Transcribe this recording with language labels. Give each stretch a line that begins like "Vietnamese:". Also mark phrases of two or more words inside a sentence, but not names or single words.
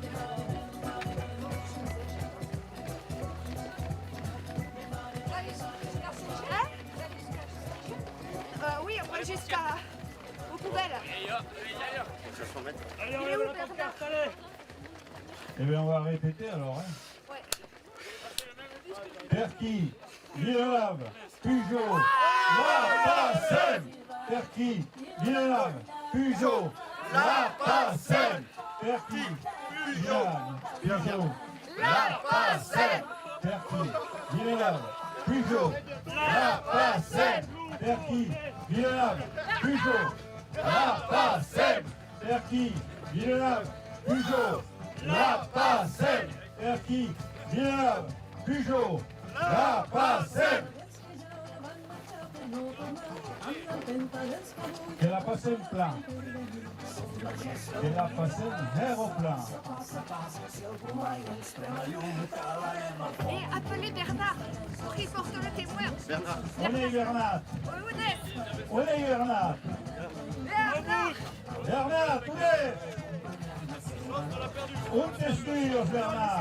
French: Oui, on va jusqu'à... aux poubelles. Allez, Il est où le Bernard? Eh bien, on va répéter alors. Hein. Ouais. Perky, Villeneuve, Pujol, La Passem. Perky, Villeneuve, Pujol, La Passem. Perky, Villeneuve, Pujol, La Passem. Perky, Villeneuve, Pujol, La Passem. Perky, Villeneuve, Pujol, La Passem. Perky, Villeneuve, Pujol, La Passem. Perky, Villeneuve, Pujol, La Passem. Que la Passem plan. Que la Passem aéroplan. Et appelez Bernard pour qu'il porte le témoin. On est Bernard. On est Bernard. Bernard, tous les. On t'excuse, Bernard.